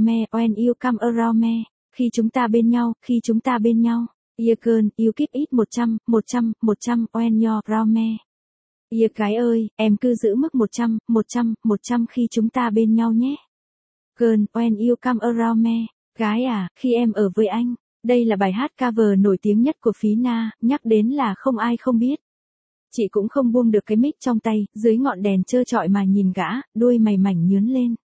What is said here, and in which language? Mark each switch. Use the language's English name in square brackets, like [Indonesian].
[English] When you come around me, [Vietnamese] khi chúng ta bên nhau, khi chúng ta bên nhau. [English] Yeah girl, you keep it 100 when you're around me. [Vietnamese] Yeah gái ơi, em cứ giữ mức 100 khi chúng ta bên nhau nhé. [English] Girl, when you come around me, [Vietnamese] gái à, khi em ở với anh. Đây là bài hát cover nổi tiếng nhất của Phí Na, nhắc đến là không ai không biết. Chị cũng không buông được cái mic trong tay, dưới ngọn đèn trơ trọi mà nhìn gã, đuôi mày mảnh nhướn lên.